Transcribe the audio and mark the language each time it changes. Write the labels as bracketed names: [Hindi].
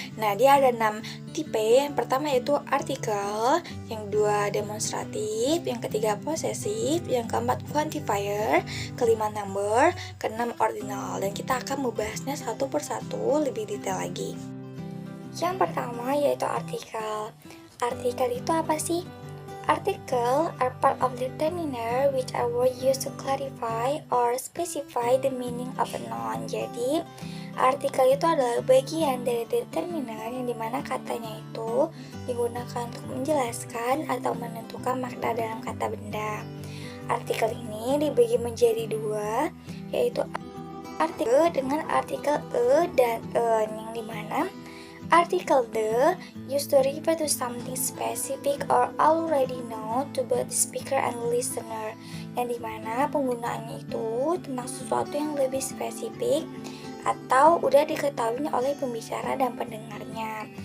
[Indonesian] Nah, dia ada 6 tipe. Yang pertama yaitu artikel, yang kedua demonstratif, yang ketiga possessive, yang keempat quantifier, kelima number, keenam ordinal. Dan kita akan membahasnya satu persatu lebih detail lagi. Yang pertama yaitu artikel. Artikel itu apa sih? [English] Article are part of determiner which are words used to clarify or specify the meaning of a noun. [Indonesian] Jadi, artikel itu adalah bagian dari determiner yang dimana katanya itu digunakan untuk menjelaskan atau menentukan makna dalam kata benda. Artikel ini dibagi menjadi dua, yaitu artikel dengan artikel e dan en, yang dimana [English] article the used to refer to something specific or already known to both the speaker and listener, [Indonesian] yang dimana penggunaannya itu tentang sesuatu yang lebih spesifik atau udah diketahui oleh pembicara dan pendengarnya.